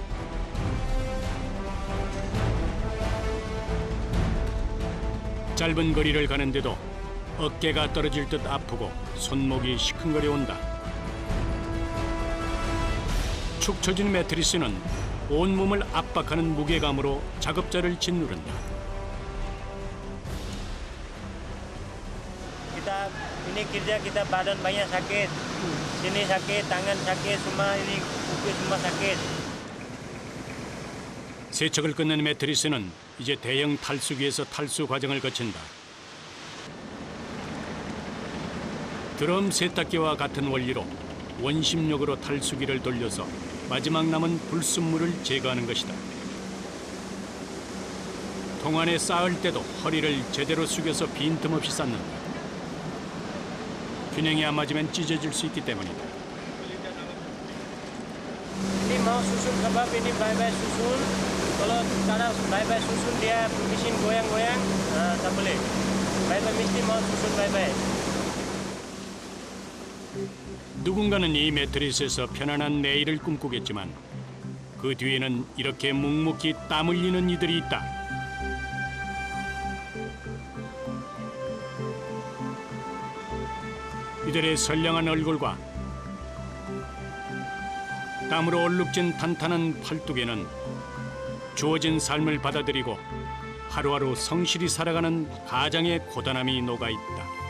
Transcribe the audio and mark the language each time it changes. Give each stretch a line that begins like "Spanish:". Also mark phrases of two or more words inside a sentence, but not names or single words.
Korean: 짧은 거리를 가는데도 어깨가 떨어질 듯 아프고 손목이 시큰거려 온다. 축 처진 매트리스는 온몸을 압박하는 무게감으로 작업자를 짓누른다.
Malay: Kita ini kerja kita badan banyak sakit, sini sakit, tangan sakit, semua ini kuku semua sakit.
Korean: 세척을 끝낸 매트리스는 이제 대형 탈수기에서 탈수 과정을 거친다. 드럼 세탁기와 같은 원리로 원심력으로 탈수기를 돌려서 마지막 남은 불순물을 제거하는 것이다. 동안에 쌓을 때도 허리를 제대로 숙여서 빈틈없이 쌓는다. 균형이 안 맞으면 찢어질 수 있기 때문이다.
Malay: Ini mau susun sebab ini baik-baik susun. Kalau cara baik-baik susun dia mesin goyang-goyang, tak boleh. Baik-baik mesti mau susun baik-baik.
Korean: 누군가는 이 매트리스에서 편안한 내일을 꿈꾸겠지만 그 뒤에는 이렇게 묵묵히 땀 흘리는 이들이 있다. 이들의 선량한 얼굴과 땀으로 얼룩진 탄탄한 팔뚝에는 주어진 삶을 받아들이고 하루하루 성실히 살아가는 가장의 고단함이 녹아있다.